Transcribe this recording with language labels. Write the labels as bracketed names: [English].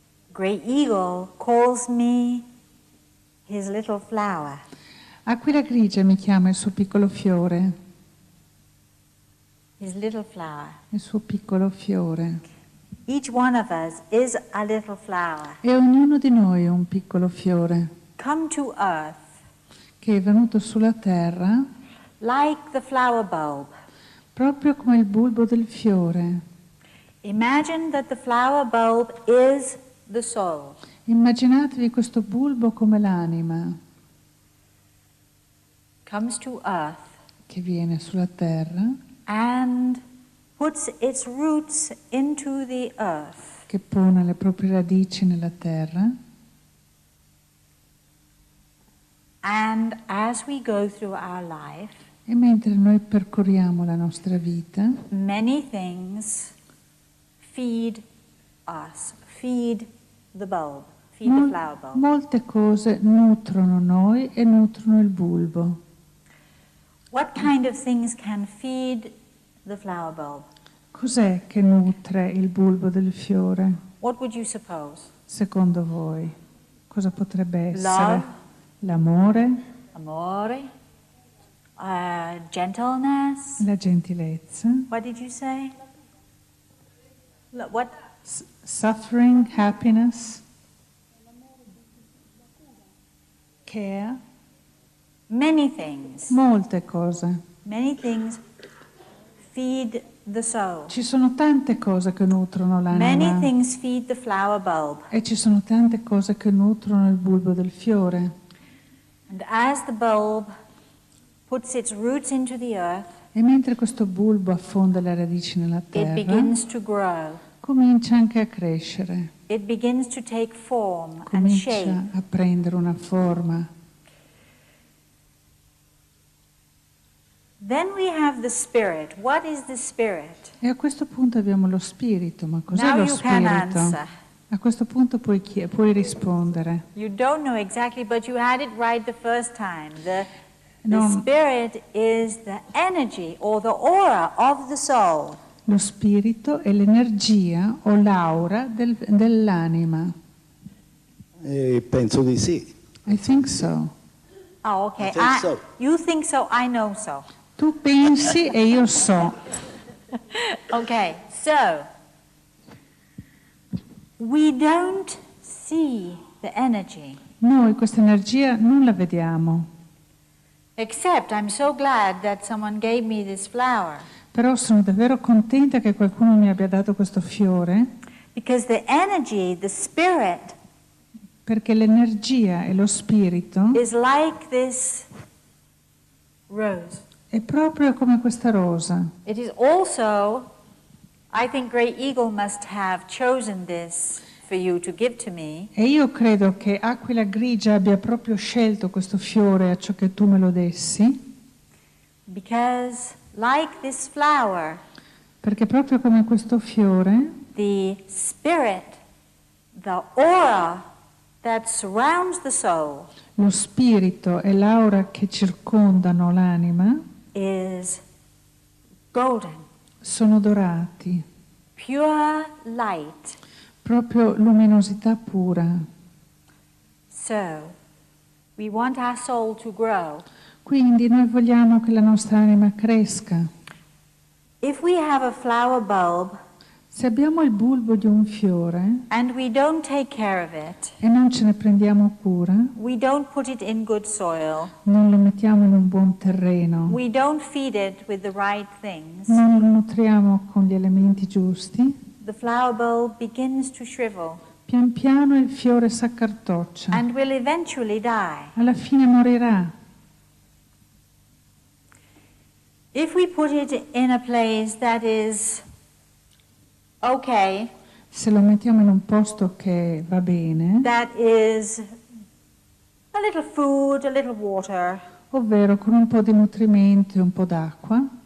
[English] Great Eagle calls me his little flower. [Italian] Aquila grigia mi chiama il suo piccolo fiore, [English] His little flower. [Italian] il suo piccolo fiore. [English] Each one of us is a little flower. [Italian] E ognuno di noi è un piccolo fiore [English] Come to earth [Italian] che è venuto sulla terra [English] like the flower bulb. [Italian] proprio come il bulbo del fiore. [English] Imagine that the flower bulb is the soul. [Italian] Immaginatevi questo bulbo come l'anima [English] Comes to earth [Italian] che viene sulla terra, [English] and puts its roots into the earth. [Italian] che pone le proprie radici nella terra, [English] And as we go through our life, [Italian] e mentre noi percorriamo la nostra vita, [English] many things feed us, feed the bulb, feed the flower bulb. [Italian] molte cose nutrono noi e nutrono il bulbo. [English] What kind of things can feed the flower bulb? [Italian] Cos'è che nutre il bulbo del fiore? [English] What would you suppose? [Italian] Secondo voi, cosa potrebbe essere? [English] Love. [Italian] L'amore, [English] Amore, gentleness. [Italian] la gentilezza, [English] What did you say? What? suffering, happiness, care, Many things. [Italian] molte cose. [English] Many things feed the soul. [Italian] Ci sono tante cose che nutrono [English] Many [Italian] l'anima [English] things feed the flower bulb. [Italian] e ci sono tante cose che nutrono il bulbo del fiore. [English] And as the bulb puts its roots into the earth, [Italian] E mentre questo bulbo affonda le radici nella [English] it [Italian] terra, [English] begins to grow. [Italian] comincia anche a crescere, [English] It begins to take form and [Italian] comincia [English] shape. [Italian] a prendere una forma. [English] Then we have the spirit. What is the spirit? [Italian] E a questo punto abbiamo lo spirito, ma cos'è [English] Now [Italian] lo [English] you can [Italian] spirito? [English] answer. [Italian] A questo punto puoi rispondere. [English] You don't know exactly, but you had it right the first time. The spirit is the energy or the aura of the soul. [Italian] Lo spirito è l'energia o l'aura dell'anima. Penso di sì. [English] I think so. Oh, okay. I think so. You think so, I know so. [Italian] Tu pensi e io so. [English] Okay, so we don't see the energy. [Italian] Noi questa energia non la vediamo, [English] Except I'm so glad that someone gave me this flower. [Italian] però sono davvero contenta che qualcuno mi abbia dato questo fiore, [English] Because the energy, the spirit, [Italian] perché l'energia e lo spirito [English] is like this rose. [Italian] è proprio come questa rosa. [English] It is also, I think Great Eagle must have chosen this for you to give to me, [Italian] E io credo che Aquila Grigia abbia proprio scelto questo fiore a ciò che tu me lo dessi, [English] because like this flower, [Italian] perché proprio come questo fiore, [English] the spirit, the aura that surrounds the soul [Italian] lo spirito e l'aura che circondano l'anima [English] is golden, [Italian] sono dorati, [English] pure light. [Italian] proprio luminosità pura. [English] So, we want our soul to grow. [Italian] Quindi noi vogliamo che la nostra anima cresca. [English] If we have a flower bulb [Italian] Se abbiamo il bulbo di un fiore [English] and we don't take care of it, [Italian] e non ce ne prendiamo cura, [English] we don't put it in good soil, [Italian] non lo mettiamo in un buon terreno, [English] we don't feed it with the right things, [Italian] non lo nutriamo con gli elementi giusti, [English] the flower bulb begins to shrivel [Italian] pian piano il fiore s'accartoccia, [English] and will eventually die. [Italian] alla fine morirà. [English] If we put it in a place that is okay, [Italian] Se lo mettiamo in un posto che va bene, [English] that is a little food, a little water, [Italian] ovvero con un po' di nutrimento e un po' d'acqua,